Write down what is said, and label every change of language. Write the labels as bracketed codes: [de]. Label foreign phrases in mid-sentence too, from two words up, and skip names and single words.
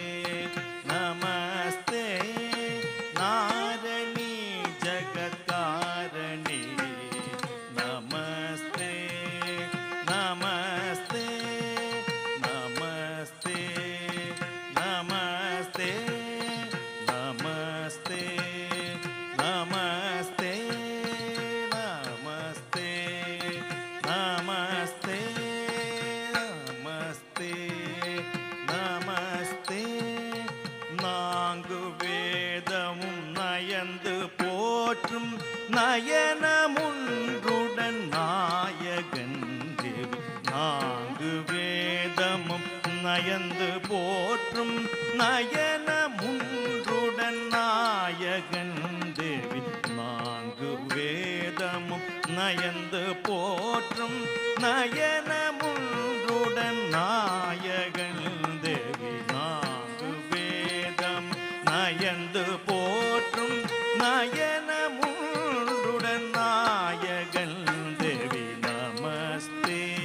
[sa] नमस्ते नारणी जगत्कारिणी नमस्ते नमस्ते नमस्ते नमस्ते नमस्ते नमस्ते नमस्ते नमस्ते नमस्ते [ta] नमस्ते நான்கு வேதமும் நயந்து போற்றும் நயனமுன்றுடன் நாயகன் தேவி நான்கு வேதமும் நயந்து போற்றும் நயனமுன்றுடன் நாயகன் தேவி நான்கு வேதமும் நயந்து போற்றும் நயனமுன்றுடன் நாயகன் தேவி நான்கு வேதம் நயந்து போற்றும் நயனமுன்றுடன் நாயகன் தேவி நமஸ்தே